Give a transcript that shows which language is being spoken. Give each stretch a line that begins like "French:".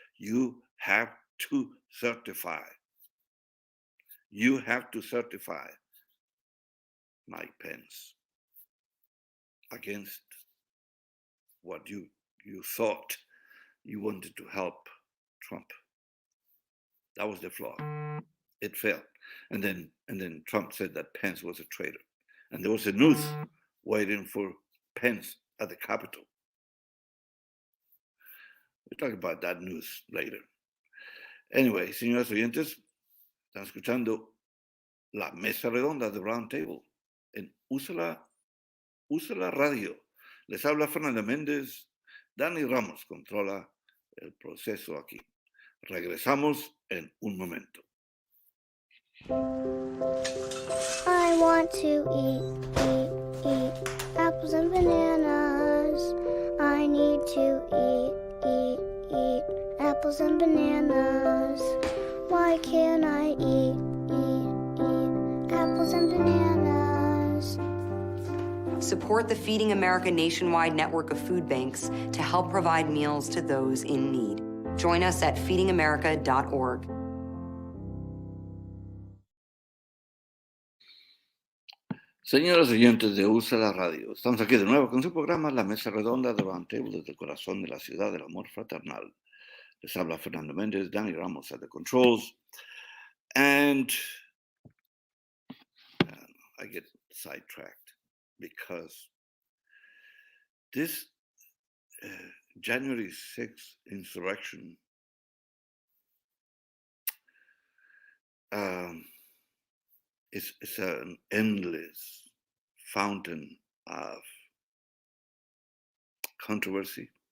English: You have to certify. You have to certify Mike Pence against what you thought you wanted to help Trump. That was the flaw. It failed. And then Trump said that Pence was a traitor. And there was a noose waiting for Pence at the Capitol. We'll talk about that news later.
Spanish: Anyway, señores oyentes, están escuchando la mesa redonda de Roundtable en Usa la Radio. Les habla Fernando Mendez. Dani Ramos controla el proceso aquí. Regresamos en un momento.
English: I want to eat apples and bananas. I need to eat apples and bananas. Why can't I eat apples and bananas? Support the Feeding America nationwide network of food banks to help provide meals to those in need. Join us at feedingamerica.org.
Spanish: Señoras oyentes de Usa la Radio, estamos aquí de nuevo con su programa La Mesa Redonda de Roundtable desde el corazón de la ciudad del amor fraternal. Les habla
English: Fernando Mendez, Dani Ramos at the controls, and I get sidetracked because this January 6th insurrection is an endless fountain of controversy.